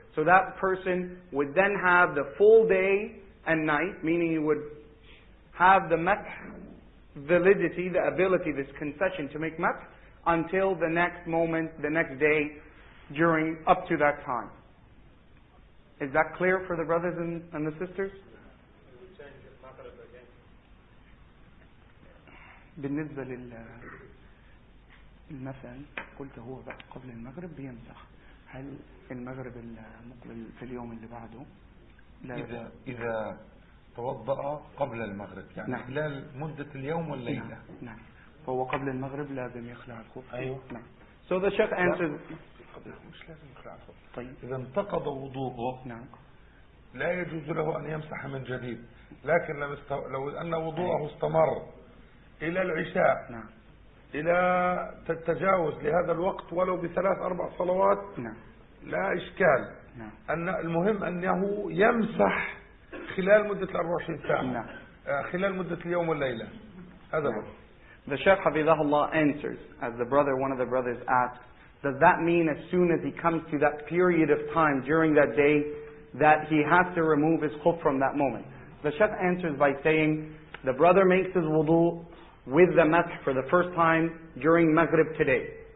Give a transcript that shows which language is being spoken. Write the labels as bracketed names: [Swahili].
[English] So that person would then have the full day and night, meaning you would have the masah validity, the ability, this concession to make masah, until the next moment, the next day, up to that time. Is that clear for the brothers and the sisters? [Arabic] بالنسبة للمثل قلت هو قبل المغرب بيمسح. هل المغرب في اليوم اللي بعده إذا توضأ قبل المغرب يعني نعم. خلال مدة اليوم والليلة نعم. فهو قبل المغرب لازم يخلع الخف. أيوه. [English] نعم. So the Shaykh answers. [Arabic] مش لازم يخلع الخف. طيب. إذا انتقض وضوءه نعم. لا يجوز له أن يمسح من جديد. لكن لو أن وضوءه استمر إلى العشاء نعم. إلى التجاوز لهذا الوقت ولو ب3-4 صلوات نعم. لا إشكال نعم. أن المهم أنه يمسح خلال مدة 24 ساعة نعم. خلال مدة اليوم والليلة هذا نعم. [English] The Shaykh Hafidahullah answers, as one of the brothers asks, does that mean as soon as he comes to that period of time during that day that he has to remove his khuf from that moment? The Shaykh answers by saying, The brother makes his wudu with the masah for the first time during Maghrib today.